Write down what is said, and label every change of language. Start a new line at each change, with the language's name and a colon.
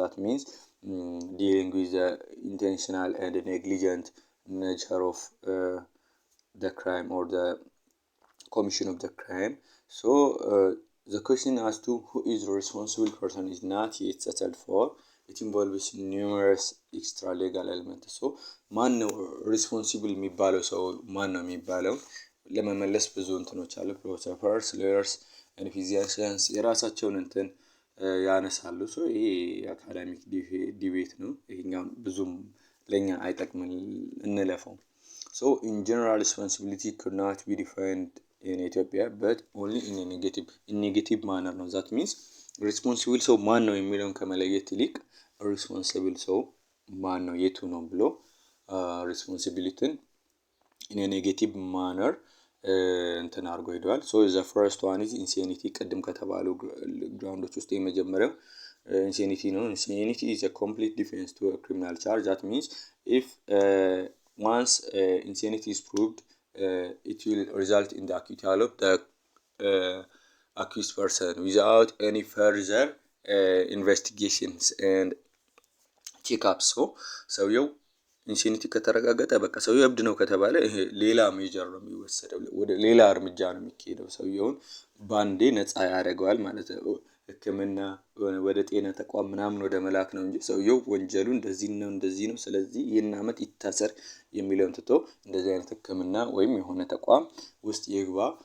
English: That means dealing with the intentional and negligent nature of the crime or the commission of the crime. So the question as to who is the responsible person is not yet settled for. It involves numerous extra legal elements.
Amharic: So ማን ነው ሪስፖንሲብል የሚባለው ሰው ማን ነው የሚባለው ለመመለስ ብዙ እንትኖች አሉ። ፊሎሶፈርስ ሎየርስ ኤንድ ፊዚሽያንስ የራሳቸውን እንትን ያነሳሉ። ሶ ይሄ አካዳሚክ ዲቤት ነው። ይሄኛው ብዙም ለኛ አይጠቅምን እንለፈው።
English: So in general, responsibility could not be defined in Ethiopia, but only in a negative manner
Amharic: ነው። that means responsible ሰው ማን ነው የሚለውን ከመለየት ይልቅ responsible ሰው ማን ነው የቱ ነው ብሎ
English: responsibility in a negative manner
Amharic: እንትን አድርጎ ሄደዋል።
English: so the first one is insanity
Amharic: ቅድም ከተባሉ ግራውንዶች ውስጥ የመጀመሪያው
English: insanity ነው። insanity is a complete defense to a criminal charge. that means if once insanity is proved, it will result in the acquittal of the accused person without any further investigations and checkups. so
Amharic: ሰውየው ኢንሲኒቲ ከተረጋገጠ በቃ ሰውየው እብድ ነው ከተባለ ይሄ ሌላ ሜጀር ነው የሚወሰደው፣ ወደ ሌላ እርምጃ ነው የሚካሄደው። ሰውየውን ባንዴ ነፃ ያደርገዋል ማለት ነው። ህክምና ወደ ጤና ተቋም ምናምን ወደ መላክ ነው እንጂ ሰውየው ወንጀሉ እንደዚህ ነው ስለዚህ ይህን አመት ይታሰር የሚለውን ትቶ እንደዚህ አይነት ህክምና ወይም የሆነ ተቋም ውስጥ ይግባ